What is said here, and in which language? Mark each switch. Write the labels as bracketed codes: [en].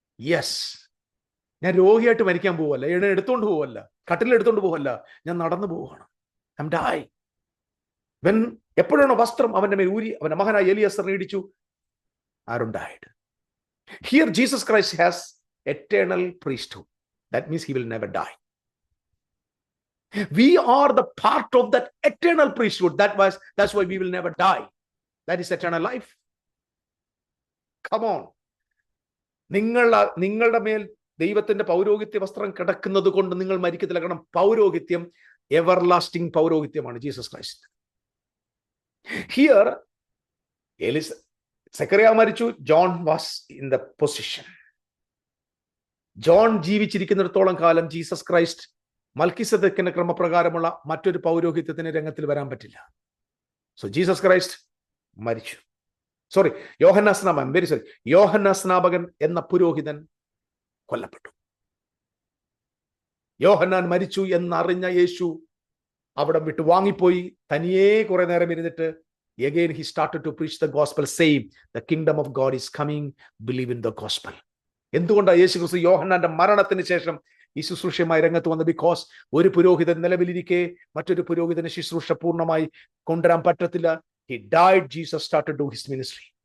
[ml] Yes, ഞാൻ രോഗിയായിട്ട് മരിക്കാൻ പോവല്ല, എടുത്തോണ്ട് പോവല്ല, കട്ടിലെടുത്തോണ്ട് പോവല്ല, ഞാൻ നടന്നു പോവുകയാണ്. [en] I am die. [ml] എപ്പോഴാണോ വസ്ത്രം അവന്റെ മേൽ ഊരി അവന്റെ മകനായ എലിയാസറിനെ ഇടിച്ചു, ആരും died. [en] Here Jesus Christ has eternal priesthood. That means he will never die. We are the part of that eternal priesthood. That's why we will never die. That is eternal life. Come on. [ml] നിങ്ങളുടെ മേൽ ദൈവത്തിന്റെ പൗരോഹിത്യ വസ്ത്രം കിടക്കുന്നത് കൊണ്ട് നിങ്ങൾ മരിക്കത്തില്ല. കാരണം പൗരോഹിത്യം everlasting പൗരോഹിത്യമാണ് Jesus Christ. [en] here [ml] Zechariah മരിച്ചു, [en] John was in the position. [ml] John ജീവിച്ചിരിക്കുന്നിടത്തോളം കാലം ജീസസ് ക്രൈസ്റ്റ് മൽക്കിസെദെക്കിന്റെ ക്രമപ്രകാരമുള്ള മറ്റൊരു പൗരോഹിത്യത്തിന് രംഗത്തിൽ വരാൻ പറ്റില്ല. സോ ജീസസ് ക്രൈസ്റ്റ് മരിച്ചു. യോഹന്നാൻ സ്നാപകൻ എന്ന പുരോഹിതൻ കൊല്ലപ്പെട്ടു. യോഹന്നാൻ മരിച്ചു എന്നറിഞ്ഞ യേശു അവിടെ വിട്ട് വാങ്ങിപ്പോയി. തനിയെ കുറെ നേരം ഇരുന്നിട്ട് [en] again he started to preach the gospel, saying the kingdom of God is coming, believe in the gospel. [ml] എന്തുകൊണ്ടാണ് യേശു ക്രിസ്തു യോഹന്നാന്റെ മരണത്തിന് ശേഷം ഈ ശുശ്രൂഷയുമായി രംഗത്ത് വന്നത്? ബിക്കോസ് ഒരു പുരോഹിതൻ നിലവിലിരിക്കെ മറ്റൊരു പുരോഹിതന് ശുശ്രൂഷ പൂർണ്ണമായി കൊണ്ടുവരാൻ പറ്റത്തില്ല. [en] He died, Jesus started to do his ministry.